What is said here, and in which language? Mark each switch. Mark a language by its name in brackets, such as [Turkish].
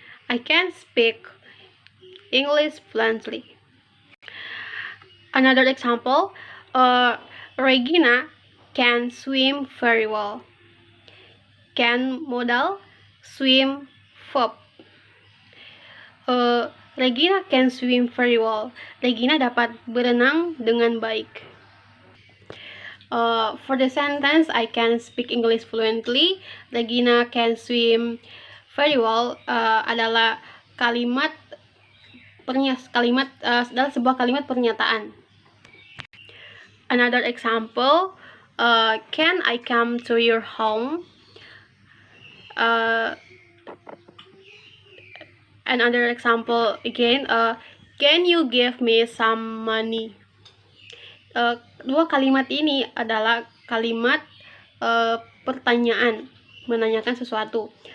[English] I can speak English fluently. Another example, Regina can swim very well. Can modal, swim verb. Regina can swim very well. [Indonesian] Regina dapat berenang dengan baik. [English] For the sentence, I can speak English fluently. Regina can swim very well [Indonesian] adalah adalah sebuah kalimat pernyataan. [English] Another example, can I come to your home? Another example again, can you give me some money? [Indonesian] Dua kalimat ini adalah kalimat pertanyaan, menanyakan sesuatu.